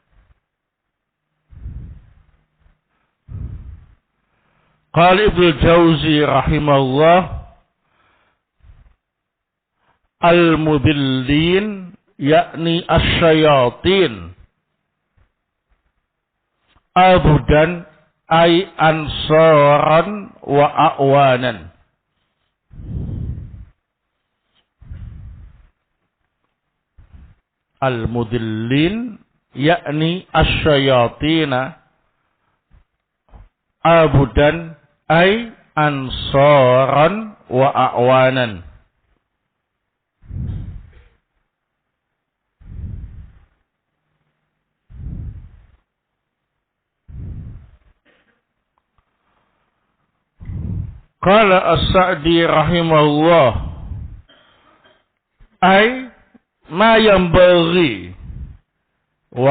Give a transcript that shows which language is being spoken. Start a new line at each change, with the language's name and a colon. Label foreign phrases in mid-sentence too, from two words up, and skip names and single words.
Arabic: قال ابن الجوزي رحمه الله المضلين يعني الشياطين عضدا أي أنصارا وأعوانا. المضلين يعني الشياطين عضدا أي أنصارا وأعوانا. قال السعدي رحمه الله أي ما ينبغي و